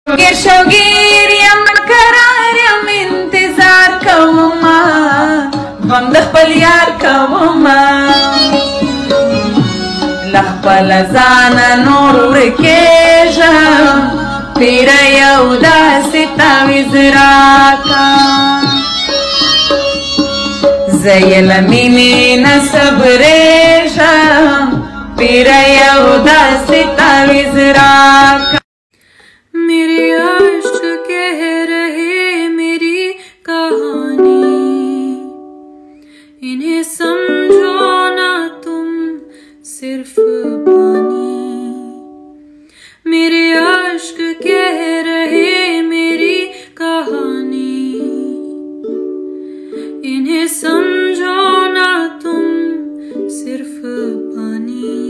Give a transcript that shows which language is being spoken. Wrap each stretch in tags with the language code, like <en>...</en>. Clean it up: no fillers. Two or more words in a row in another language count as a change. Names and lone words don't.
<ps>شوقير يم قرار يم انتظار کوما غم د خپل یار کوما لخپل ځان نور ورکېږم پیره یو داسې تعویض راکا زه یې له مینې نه صبرېږم پیره یو داسې تعویض راکا</ps> <hi>मेरे आश्क कह रहे मेरी कहानी इन्हें समझो ना तुम सिर्फ पानी मेरे आश्क कह रहे मेरी कहानी इन्हें समझो ना तुम सिर्फ पानी</hi>